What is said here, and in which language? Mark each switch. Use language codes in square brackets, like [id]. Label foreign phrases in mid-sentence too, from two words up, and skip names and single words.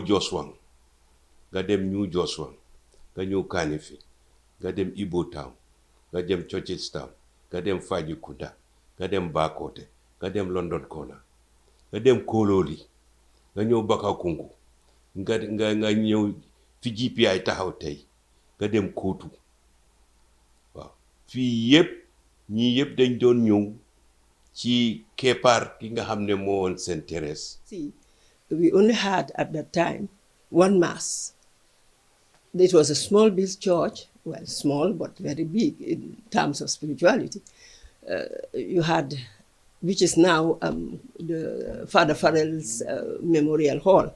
[wo] Joswang nga dem New Joswang nga ñëw Kanifing nga dem Ibo Town nga dem Churches Town nga dem Fajikunda nga dem Bakote nga dem London Corner nga dem Kololi nga ñëw Bakakungu nga ñëw fi GPI taxaw tey nga dem Kootu waaw fii yëpp ñii yëpp dañ doon ñëw ci keppaar ki nga xam ne moo woon St. Therese. [en] See, we only had at that time one mass. It was a small built church, well, small but very big in terms of spirituality. You had, which is now the Father Farrell's Memorial Hall.